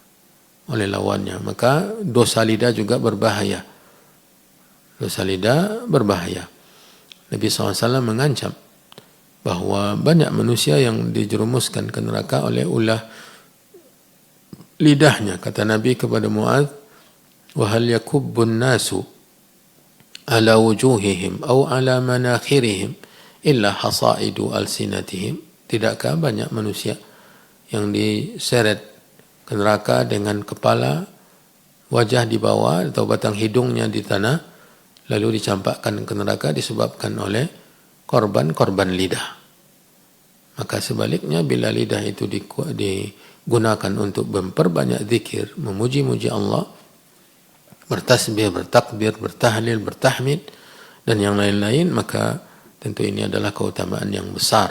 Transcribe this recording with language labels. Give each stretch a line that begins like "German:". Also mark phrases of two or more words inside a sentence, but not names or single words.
Indonesian: Maka dosa lidah juga berbahaya. Dosa lidah berbahaya. Nabi SAW mengancam bahwa banyak manusia yang dijerumuskan ke neraka oleh ulah lidahnya. Kata Nabi kepada Muadz,
Arabic: وهل يكب الناس على وجوههم أو على مناخرهم إلا حصائد ألسنتهم.
Indonesian: Tidakkah banyak manusia yang diseret ke neraka dengan kepala, wajah di bawah atau batang hidungnya di tanah, lalu dicampakkan ke neraka disebabkan oleh korban lidah. Maka sebaliknya bila lidah itu digunakan untuk memperbanyak zikir, memuji-muji Allah, bertasbih, bertakbir, bertahlil, bertahmid, dan yang lain-lain, maka tentu ini adalah keutamaan yang besar.